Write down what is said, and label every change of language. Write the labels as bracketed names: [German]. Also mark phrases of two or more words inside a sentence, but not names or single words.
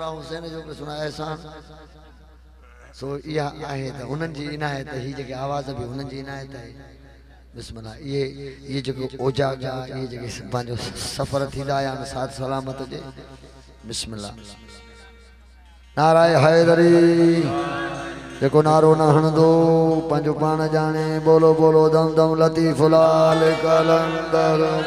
[Sindhi] हुसैन जो सुना एहसान सो इहा आहे त उन्हनि जी इनायत ही जेके आवाज़ बि उन्हनि जी इनायत आहे बिस्मिल्लाह ये जेको ओजागा ये जेके पंहिंजो सफ़र थींदा आया आहिनि साथ सलामत हुजे बिस्मिल्लाह नाराए हैदरी जेको नारो न हणंदो पंहिंजो पाण जाने बोलो बोलो दम दम लतीफ़ लाल कलंदर